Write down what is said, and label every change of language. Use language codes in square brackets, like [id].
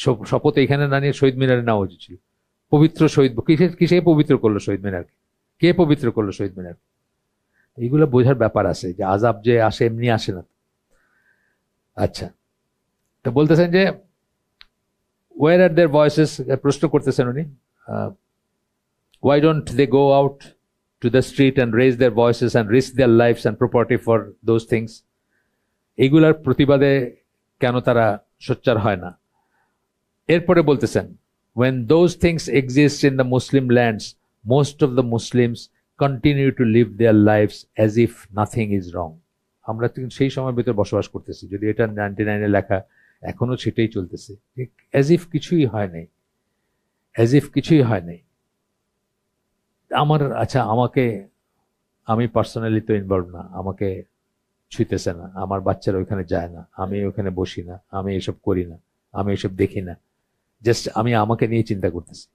[bn] শপথ এখানে না নিয়ে শহীদ মিনারে নেওয়া উচিত ছিল। পবিত্র শহীদ কিসে পবিত্র করলো শহীদ মিনারকে? কে পবিত্র করলো শহীদ মিনার? এইগুলো বোঝার ব্যাপার আছে যে আজাব যে আসে এমনি আসে না। আচ্ছা, তো বলতেছেন যে [en] where are their voices? [bn] প্রশ্ন করতেছেন উনি, [en] why don't they go out to the street and raise their voices and risk their lives and property for those things? [bn] এইগুলার প্রতিবাদে কেন তারা সোচ্চার হয় না? এরপরে বলতেছেন, [en] when those things exist in the Muslim lands, most of the Muslims continue to live their lives as if nothing is wrong. [bn] আমরা সেই সময়ের ভিতর বসবাস করতেছি, যদি এটা 99-এ লেখা, এখনো সেটাই চলতেছে, as if কিছুই হয় নাই, as if কিছুই হয় নাই। আচ্ছা, আমি পার্সোনালি তো ইনভলভ না, আমাকে ছুঁইতেছে না, আমার বাচ্চারা ওইখানে যায় না, আমি ওখানে বসি না, আমি এসব করি না, আমি এসব দেখি না, জাস্ট আমি আমাকে নিয়ে চিন্তা করতেছি।